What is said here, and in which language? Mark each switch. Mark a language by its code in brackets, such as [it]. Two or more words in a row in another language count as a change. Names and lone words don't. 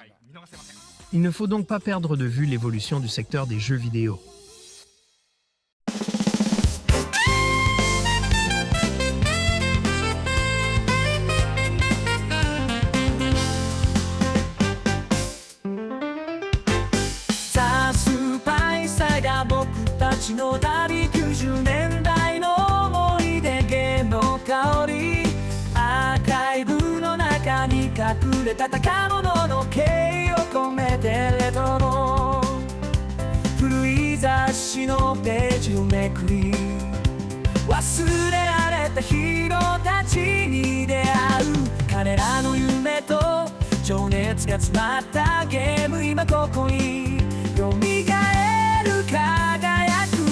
[fr] Il ne faut donc pas perdre de vue l'évolution du secteur des jeux vidéo. [ja] Sa Super Insider 僕たちの旅90年代の思い出ゲームの香りアーカイブの中に隠れた宝物の敬意を込めてレトロの古い雑誌のページをめくり忘れられたヒーローたちに出会う彼らの夢と情熱が詰まったゲーム今ここに蘇る輝く